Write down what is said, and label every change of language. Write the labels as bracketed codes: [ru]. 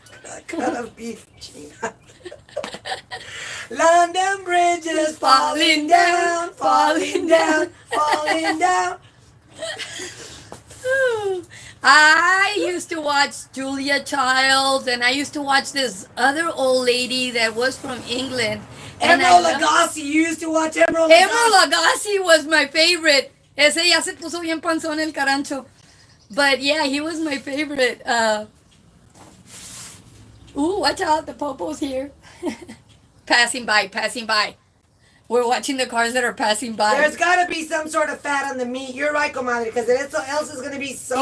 [en] A cut of beef, Gina. London Bridge is falling down, falling down, falling down. I used to watch Julia Childs, and I used to watch this other old lady that was from England. And Emerald Lagasse. You used to watch Emerald Emerald Lagasse. Lagasse was my favorite. [es] Ese ya se puso bien panzón el carancho. [en] But yeah, he was my favorite. Ooh, watch out, the popo's here. Passing by, passing by. We're watching the cars that are passing by. There's got to be some sort of fat on the meat. You're right, comadre, because else is going to be so